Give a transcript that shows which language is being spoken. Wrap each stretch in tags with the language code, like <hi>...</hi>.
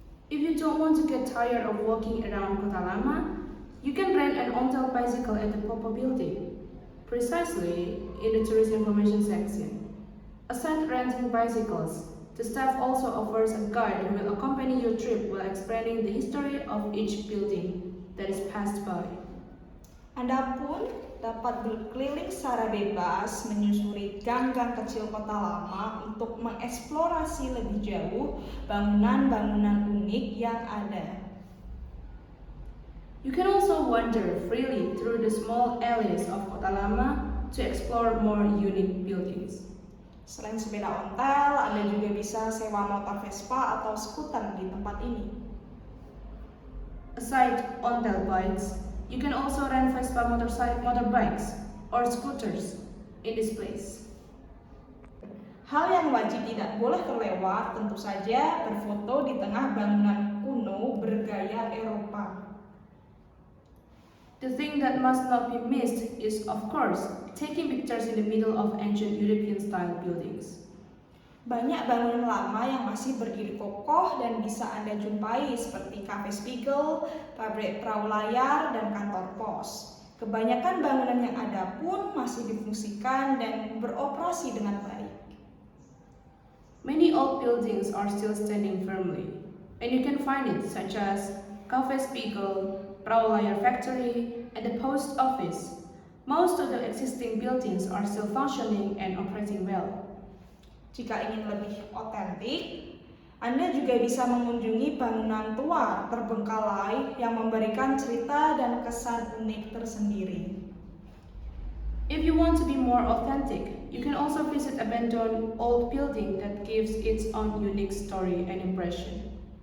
<en>If you don't want to get tired of walking around Kota Lama, you can rent an ontel bicycle at the Popo building, precisely in the tourist information section. Aside renting bicycles, the staff also offers a guide who will accompany your trip while explaining the history of each building that is passed by.</en> <id>Anda pun dapat berkeliling secara bebas menyusuri gang-gang kecil kota lama untuk mengeksplorasi lebih jauh bangunan-bangunan unik yang ada.</id> <en>You can also wander freely through the small alleys of Kota Lama to explore more unique buildings.</en> <id>Selain sepeda ontel, Anda juga bisa sewa motor Vespa atau skuter di tempat ini.</id> <en>Aside ontel bikes, you can also rent Vespa motorbikes or scooters in this place.</en> <id>Hal yang wajib tidak boleh terlewat tentu saja berfoto di tengah bangunan kuno bergaya Eropa.</id> <en>The thing that must not be missed is, of course, taking pictures in the middle of ancient European-style buildings.</en> <id>Banyak bangunan lama yang masih berdiri kokoh dan bisa Anda jumpai seperti Cafe Spiegel, pabrik perahu layar, dan kantor pos. Kebanyakan bangunan yang ada pun masih difungsikan dan beroperasi dengan baik.</id> <en>Many old buildings are still standing firmly, and you can find it such as Cafe Spiegel, Perahu Layar Factory, and the post office. Most of the existing buildings are still functioning and operating well.</en> <id>Jika ingin lebih otentik, Anda juga bisa mengunjungi bangunan tua terbengkalai yang memberikan cerita dan kesan unik tersendiri.</id> <en>If you want to be more authentic, you can also visit abandoned old building that gives its own unique story and impression.</en>